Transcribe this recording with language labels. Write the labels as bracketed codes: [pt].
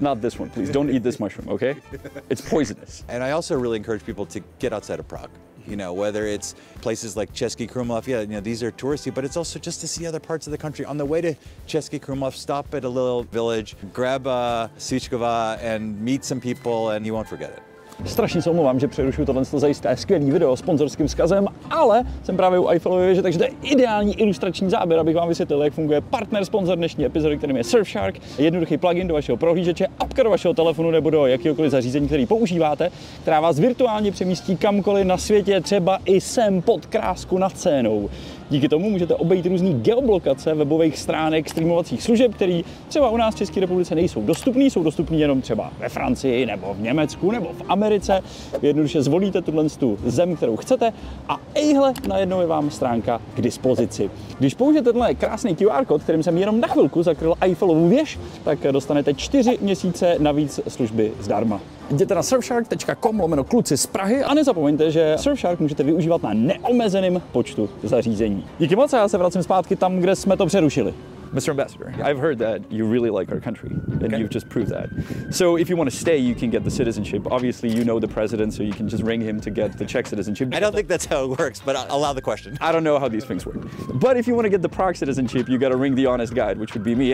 [en] Not this one, please. Don't eat this mushroom, okay? It's poisonous. And I also really encourage people to get outside of Prague. You know, whether it's places like Český Krumlov, yeah, you know, these are touristy, but it's also just to see other parts of the country. On the way to Český Krumlov, stop at a little village, grab a svíčková and meet some people and you won't forget it. [cs] Strašně se omlouvám, že přerušuju tohle zajisté skvělý video s sponzorským vzkazem, ale jsem právě u Eiffelovy věže, takže to je ideální ilustrační záběr, abych vám vysvětlil, jak funguje partner-sponzor dnešní epizody, kterým je Surfshark, jednoduchý plugin do vašeho prohlížeče, apka do vašeho telefonu nebo do jakéhokoliv zařízení, který používáte, která vás virtuálně přemístí kamkoliv na světě, třeba i sem pod krásku nad Senou. Díky tomu můžete obejít různý geoblokace webových stránek streamovacích služeb, které třeba u nás v České republice nejsou dostupné, jsou dostupné jenom třeba ve Francii nebo v Německu nebo v Americe. Vy jednoduše zvolíte tuhle zem, kterou chcete a ejhle, najednou je vám stránka k dispozici. Když použijete tenhle krásný QR kód, kterým jsem jenom na chvilku zakryl Eiffelovu věž, tak dostanete 4 měsíce navíc služby zdarma. Jděte na surfshark.com/kluci z Prahy a nezapomeňte, že Surfshark můžete využívat na neomezeném počtu zařízení. Díky moc a já se vracím zpátky tam, kde jsme to přerušili. [en] Mr. Ambassador, I've heard that you really like our country, and you've just proved that. So if you want to stay, you can get the citizenship. Obviously, you know the president, so you can just ring him to get the Czech citizenship. I don't think that's how it works, but I'll allow the question. I don't know how these things work. But if you want to get the Prague citizenship, you got to ring the honest guide, which would be me.